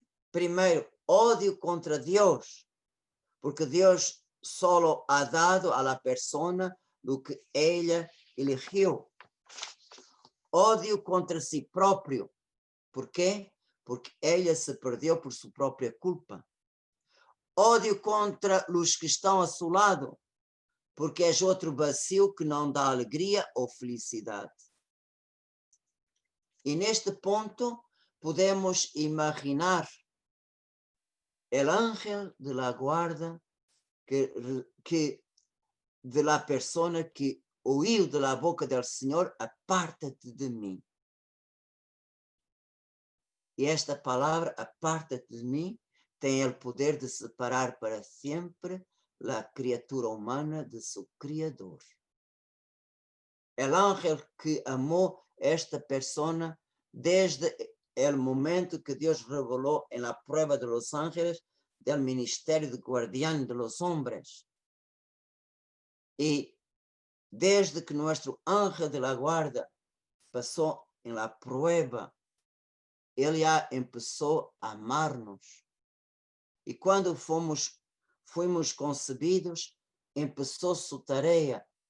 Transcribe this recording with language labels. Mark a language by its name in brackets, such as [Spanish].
[Spanish] Primero, odio contra Dios, porque Dios solo ha dado a la persona lo que ella eligió. Odio contra sí propio. ¿Por qué? Porque ella se perdió por su propia culpa. [Portuguese] Odio contra os que estão a seu lado, porque és outro vazio que não dá alegria ou felicidade. E neste ponto podemos imaginar o [Spanish] ángel de la guarda que de la persona [Portuguese] que ouviu [Spanish] de la boca del Senhor, apártate de mim. [Portuguese] E esta palavra, apártate de mim, tem o poder de separar para sempre a criatura humana de seu Criador. O ángel que amou esta persona desde o momento que Deus revelou em [Spanish] la prueba de los ángeles del ministerio de guardián de los hombres. [Portuguese] E desde que [Spanish] nuestro ángel de la guarda [Portuguese] passou em [Spanish] la prueba, [Portuguese] ele já começou a amar-nos. E quando fomos concebidos, começou sua tarefa.